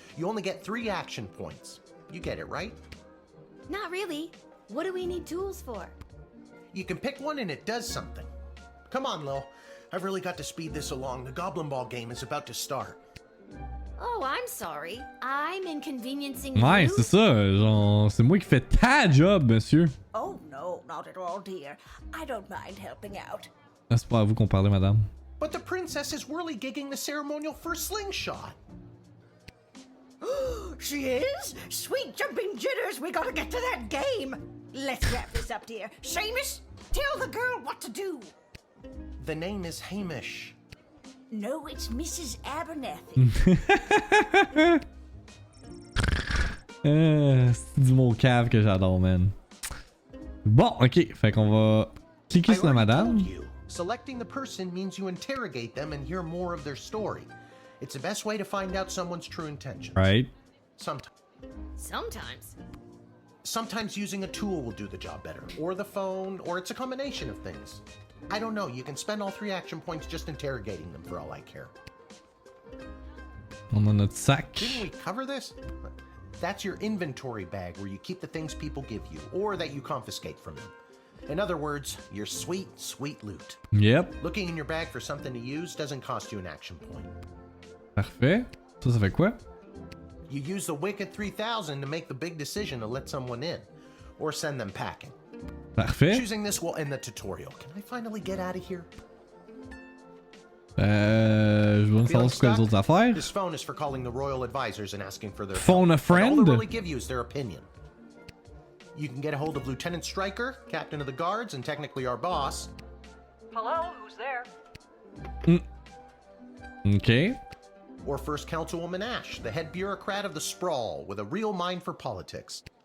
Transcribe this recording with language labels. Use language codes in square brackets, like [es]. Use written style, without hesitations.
[en] You only get 3 action points. You get it, right? Not really. What do we need tools for? You can pick one and it does something. Come on, Lil. I've really got to speed this along. The Goblin Ball game is about to start. Oh, I'm sorry. I'm inconveniencing [fr] Ouais, [en] you. [fr] c'est ça. Genre, c'est moi qui fais ta job, monsieur. [en] Oh, no, not at all, dear. I don't mind helping out. [fr] Ah, c'est pas à vous qu'on parlait, madame. [en] But the princess is whirly-gigging the ceremonial first slingshot. She is? Sweet jumping jitters, we gotta get to that game. Let's wrap this up, dear. Seamus, tell the girl what to do. The name is Hamish. No, it's Mrs. Abernathy. [fr] C'est du mot cave que j'adore, man. Bon, ok. Fait qu'on va cliquer sur la madame. [en] Told you. Selecting the person means you interrogate them and hear more of their story. It's the best way to find out someone's true intentions. Right. Sometimes. Sometimes using a tool will do the job better, or the phone, or it's a combination of things. I don't know, you can spend all 3 action points just interrogating them for all I care. [fr] On a notre sac. [en] Didn't we cover this? That's your inventory bag where you keep the things people give you, or that you confiscate from them. In other words, your sweet, sweet loot. Yep. Looking in your bag for something to use doesn't cost you an action point. [fr] Parfait. Ça fait quoi? [en] You use the Wicked 3000 to make the big decision to let someone in, or send them packing. [fr] Parfait. [en] Choosing this will end the tutorial. Can I finally get out of here? [fr] Je veux savoir ce que les autres affaires. [en] This phone is for calling the royal advisors and asking for their Phone help. a friend? All they really give you is their opinion. You can get a hold of Lieutenant Stryker, captain of the guards, and technically our boss. Hello, who's there? Ok. Or First Councilwoman Ash, the head bureaucrat of the sprawl with a real mind for politics.